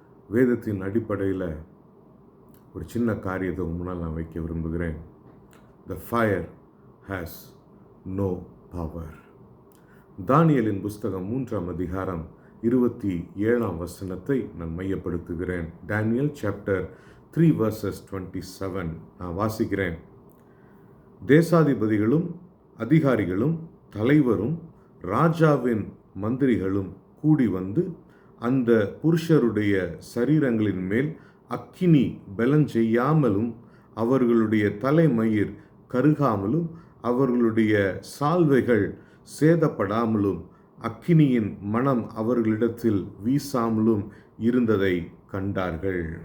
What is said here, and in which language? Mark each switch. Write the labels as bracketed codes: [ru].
[ta] வேதத்தின் அடிப்படையில் ஒரு சின்ன காரியத்தை உங்கள் முன்னால் நான் வைக்க விரும்புகிறேன். [en] The fire has no power. [ta] தானியேலின் புஸ்தகம் 3ஆம் அதிகாரம் 27ஆம் வசனத்தை நான் மையப்படுத்துகிறேன். [en] Daniel chapter 3 verses 27 [ta] நான் வாசிக்கிறேன். தேசாதிபதிகளும் அதிகாரிகளும் தலைவரும் ராஜாவின் மந்திரிகளும் கூடி வந்து அந்த புருஷருடைய சரீரங்களின் மேல் அக்கினி பலஞ்செய்யாமலும் அவர்களுடைய தலைமயிர் கருகாமலும் அவர்களுடைய சால்வைகள் சேதப்படாமலும் அக்கினியின் மனம் அவர்களிடத்தில் வீசாமலும் இருந்ததை கண்டார்கள்.